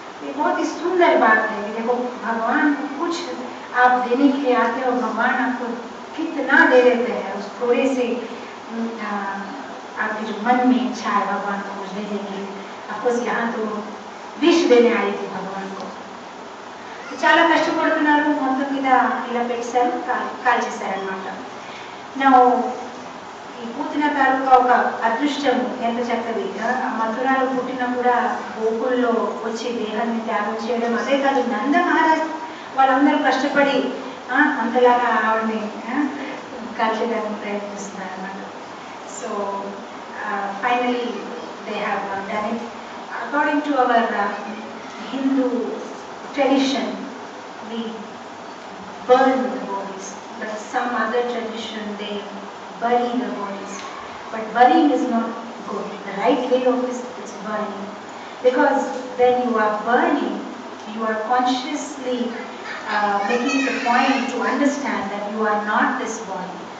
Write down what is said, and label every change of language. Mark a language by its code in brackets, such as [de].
[hi] ये बहुत ही सुंदर बात है कि देखो भगवान को कुछ आप देने के लिए आते हो, भगवान आपको कितना दे देते हैं। उस थोड़े से आपके जो मन में इच्छा है भगवान को कुछ देने की। अफकोर्स यहाँ तो विष देने आई थी भगवान को। [te] చాలా కష్టపడుతున్నారు, మొత్తం మీద ఇలా పెట్టారు, కాల్చేశారనమాట. నా ఈ పూతిన తాలూకా ఒక అదృష్టం ఎంత చక్కది. మథురాలో పుట్టిన కూడా గోకుల్లో వచ్చి దేహాన్ని త్యాగం చేయడం, అదే కాదు నంద మహారాజ్ వాళ్ళందరూ కష్టపడి అంతలాగా ఆవిడని కాల్చేయడానికి ప్రయత్నిస్తున్నారు అన్నమాట. [en] So finally they have done it. According to our Hindu tradition, we burn the bodies, but some other tradition they bury the bodies. But burying is not good. The right way of this is burning, because when you are burning, you are consciously making the point to understand that you are not this body.